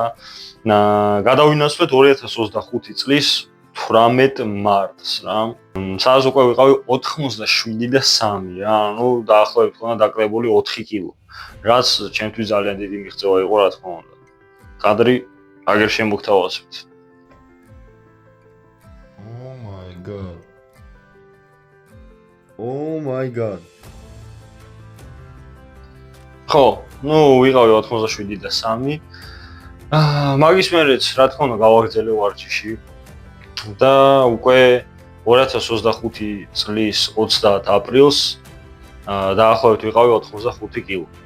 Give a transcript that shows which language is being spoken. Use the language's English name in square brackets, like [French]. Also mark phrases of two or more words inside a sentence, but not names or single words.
[Georgian] გადავინაცვლეთ 2025 წლის 18 მარტს რა. სადაც უკვე ვიყავი 87 და 3 რა, ანუ დაახლოებით ხონა დაკლებული 4 კილო. რაც ჩემთვის ძალიან დიდი მიღწევა იყო რა თქმა უნდა. კადრი აგერ შემოგთავაზებთ. [English] Oh my god. [Georgian] ხო, ნუ ვიყავი 87 და 3. მაგის მერეც რა თქმა უნდა გავაგრძელე ვარჯიში. და უკვე 2025 წლის 30 აპრილს დაახლოებით ვიყავი 85 კილო.